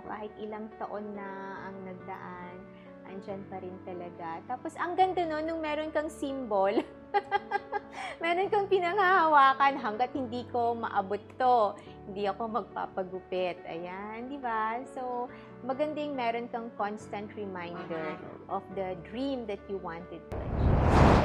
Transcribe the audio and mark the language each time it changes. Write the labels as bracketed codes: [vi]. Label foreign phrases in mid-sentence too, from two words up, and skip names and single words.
[tl] Kahit ilang taon na ang nagdaan, andyan pa rin talaga. Tapos, ang ganda no, nung meron kang symbol, meron kang pinanghahawakan hanggat hindi ko maabot to, hindi ako magpapagupit. Ayan, di ba? [en] So, [tl] magandang meron kang [en] constant reminder of the dream that you wanted to achieve.